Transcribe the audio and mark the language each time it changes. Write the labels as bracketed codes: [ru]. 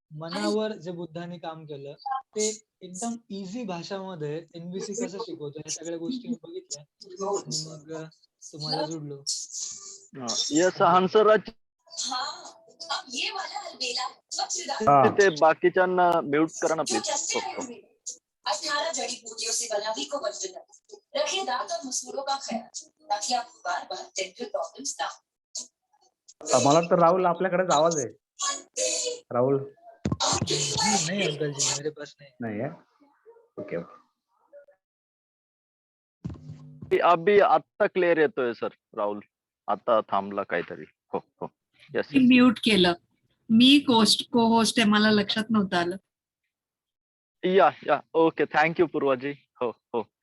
[mr] मनावर जे बुद्धांनी काम केलं ते एकदम इझी भाषामध्ये एनबीसी कसं शिकवतो, या सगळ्या गोष्टी मी बघितल्या आणि मग तुम्हाला जुडलो. [en] Yes, Hansraj. [mr] हा. ते बाकीच्यांना म्यूट करा ना प्लीज. हो हो. [hi] 18 जड़ी बूटियों से बना भी को वजन रखिए दांत और मसूड़ों का ख्याल ताकि आपको बार बार डेंटल प्रॉब्लम्स ना [mr] मला वाटतं राहुल आपल्याकडेच आवाज आहे. राहुल [hi] जी नहीं अंकल जी, मेरे पास नहीं. [mr] नाही आहे. Okay okay. अभी आता क्लिअर येतोय सर राहुल. आता थांबला काहीतरी. हो हो. येस मी [en] Yes. [mr] म्यूट केलं. मी को होस्ट आहे, मला लक्षात नव्हतं आलं. [en] या okay. Thank you Purvaji. हो हो.